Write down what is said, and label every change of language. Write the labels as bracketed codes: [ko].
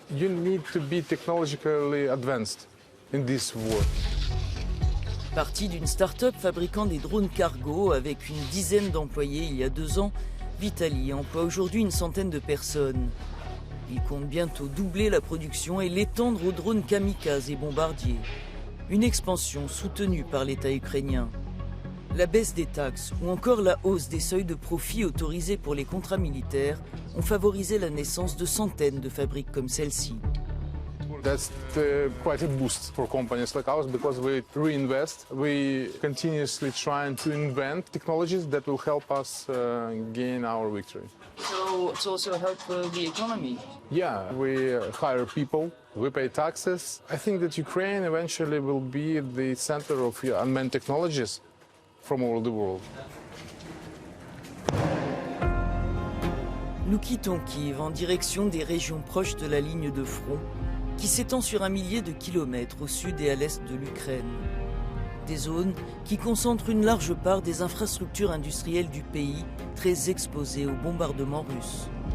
[en] You need to be technologically advanced in this war. [fr] Parti d'une start-up fabriquant des drones cargo avec une dizaine d'employés il y a 2 ans, Vitali emploie aujourd'hui une centaine de personnes. Il compte bientôt doubler la production et l'étendre aux drones kamikazes et bombardiers. Une expansion soutenue par l'État ukrainien. La baisse des taxes ou encore la hausse des seuils de profit autorisés pour les contrats militaires ont favorisé la naissance de centaines de fabriques comme celle-ci. [en] That's quite a boost for companies like ours because we reinvest. We continuously trying to invent technologies that will help us gain our victory. So it's also help the economy. Yeah, we hire people, we pay taxes. I think that Ukraine eventually will be the center of unmanned technologies from all the world. [fr] Nous quittons Kiev en direction des régions proches de la ligne de front qui s'étend sur 1 millier de kilomètres au sud et à l'est de l'Ukraine. Des zones qui concentrent une large part des infrastructures industrielles du pays, très exposées aux bombardements russes.